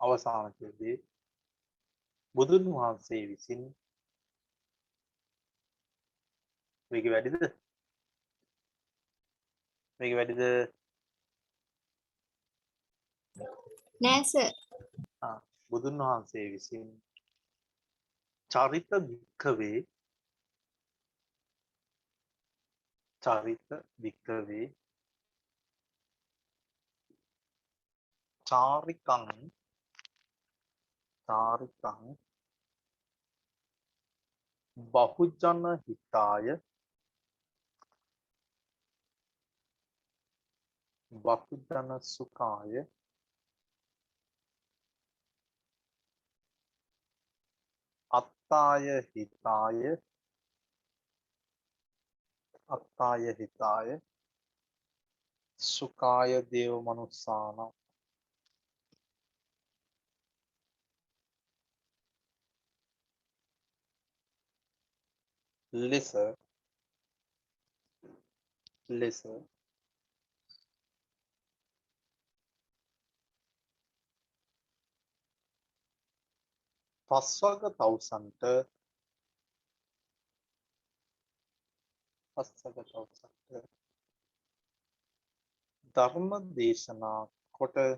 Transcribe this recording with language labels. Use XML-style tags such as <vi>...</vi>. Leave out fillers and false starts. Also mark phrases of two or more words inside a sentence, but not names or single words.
<si>අවසාන ඡේදයේ බුදුන් වහන්සේ විසින් මේක වැඩිද? මේක වැඩිද? නෑ සර්. බුදුන් වහන්සේ විසින්</si> <pi>චරිත භික්ඛවේ චාරිකං බහුජන හිතාය බහුජන සුඛාය අත්තාය හිතාය සුඛාය දේව මනුස්සාන</pi> <si>ලෙස පස්වග තවුසන්ට ධර්ම දේශනා කොට</si>